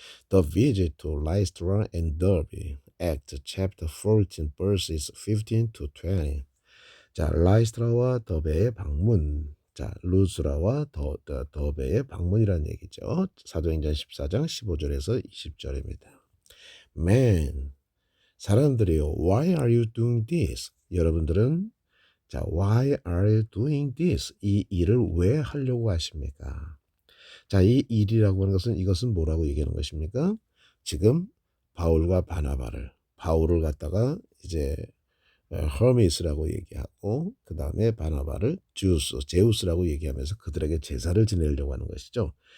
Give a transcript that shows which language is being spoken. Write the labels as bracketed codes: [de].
[en] The visit to Lystra and Derbe, Acts chapter 14 verses 15 to 20. [ko] 자, 라이스트라와 더베의 방문. 자, 루스라와 더베의 방문이라는 얘기죠. 사도행전 14장 15절에서 20절입니다. [en] Man, 사람들이요. Why are you doing this? 여러분들은 자, why are you doing this? [ko] 이 일을 왜 하려고 하십니까? 자, 이 일이라고 하는 것은 이것은 뭐라고 얘기하는 것입니까? 지금 바울과 바울을 갖다가 이제 허미스라고 얘기하고 그 다음에 바나바를 제우스라고 얘기하면서 그들에게 제사를 지내려고 하는 것이죠.